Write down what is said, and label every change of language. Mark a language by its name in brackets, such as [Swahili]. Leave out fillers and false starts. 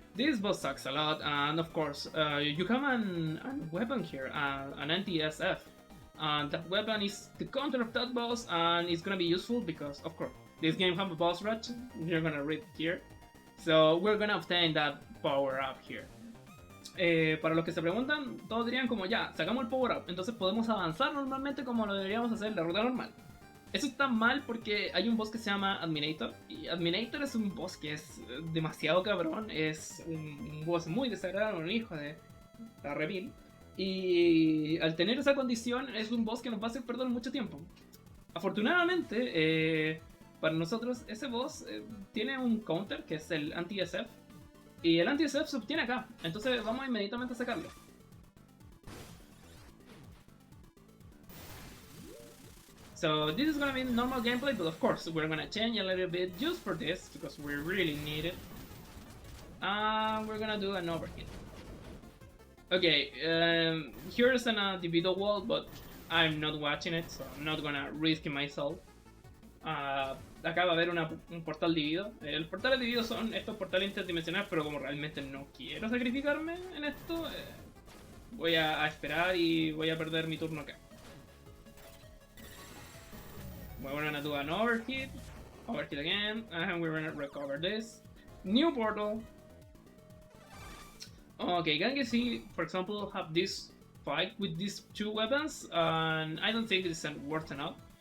[English] This boss sucks a lot, and of course, you have an weapon here, an anti-SF. And that weapon is the counter of that boss, and it's gonna be useful because, of course, this game have a boss rush. You're gonna read here, so we're gonna obtain that power up here. [Spanish] Para los que se preguntan, todos dirían como ya, sacamos el power up, entonces podemos avanzar normalmente como lo deberíamos hacer en la ruta normal. Eso está mal porque hay un boss que se llama Adminator, y Adminator es un boss que es demasiado cabrón, es un boss muy desagradable, un hijo de la remil. Y al tener esa condición es un boss que nos va a hacer perder mucho tiempo. Afortunadamente, para nosotros ese boss tiene un counter que es el anti-SF. Y el anti-SF se obtiene acá. Entonces vamos inmediatamente a sacarlo. [English] So this is gonna be normal gameplay, but of course we're gonna change a little bit just for this because we really need it. We're gonna do an overhit. Okay, here's an individual wall, but I'm not watching it, so I'm not gonna risk myself. [Spanish] Acá va a haber un portal dividido. El portal dividido son estos portales interdimensionales, pero como realmente no quiero sacrificarme en esto, voy a esperar y voy a perder mi turno acá. [English] We're gonna do an overhit again, and we're gonna recover this. New portal. Okay, Dracheseele, for example, have this fight with these two weapons, and I don't think it's worth enough.